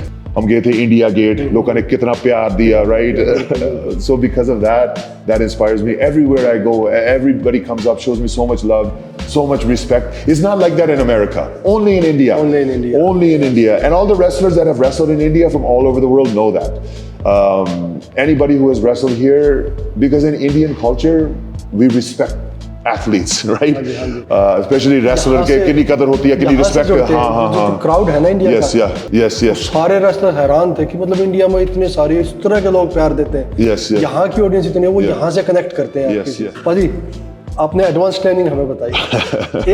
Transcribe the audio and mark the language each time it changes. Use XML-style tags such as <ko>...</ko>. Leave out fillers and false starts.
<hi>हम गए थे इंडिया गेट, लोगों ने कितना प्यार दिया, right?</hi> <en>So because of that, that inspires me. Everywhere I go, everybody comes up, shows me so much love, so much respect. It's not like that in America. Only in India. Only in India. Only in India. And all the wrestlers that have wrestled in India from all over the world know that. Anybody who has wrestled here, because in Indian culture, we respect athletes, right?</en> <hi>Especially wrestler के कितनी कदर होती है, कितनी respect. हाँ. Crowd है ना India का,</hi> <en>Yes.</en> <hi>सारे रेसलर हैरान थे कि मतलब इंडिया में इतने सारे इस तरह के लोग प्यार देते हैं.</hi> <en>Yes.</en> <hi>यहाँ की ऑडियंस इतनी है, वो यहाँ से कनेक्ट करते हैं.</hi> <en>Yes.</en> <hi>पाजी, आपने एडवांस ट्रेनिंग हमें बताई.</hi>